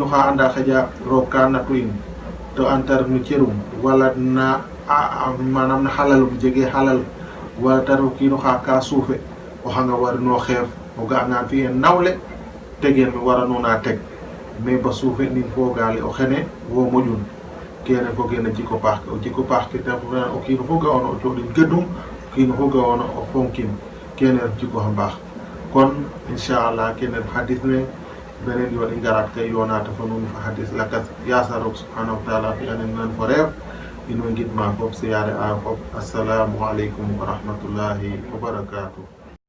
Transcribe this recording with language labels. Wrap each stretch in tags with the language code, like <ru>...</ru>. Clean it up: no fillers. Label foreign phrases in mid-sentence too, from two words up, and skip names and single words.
<srr>xa anda xaƴa roog ka natu in to antar no cerum wala na manam na halalum jege halal wala tar o kiino xa ka suufe o xanga warino xeef o ga'angan fi'e nawle tegen me waranona teg mais ba suufe nin fogale o xene wo moƴun kene fo gena jiko paax ke o jiko paax ke te o kiino fo ga'ona o coɗin gedum o kiino fo ga'ona o fonkin kene ref jiko xa mbaax kon inchallah kene ref hadis ne benen yoon i ngarat kay yonata fo nuun fa hadis lakas yasa roog</srr> <ar>سبحانه وتعالى</ar> <srr>fi'anen nan fo reef in way ngidma fop siyaare a fop</srr> <ar>السلام عليكم ورحمة الله وبركاته</ar>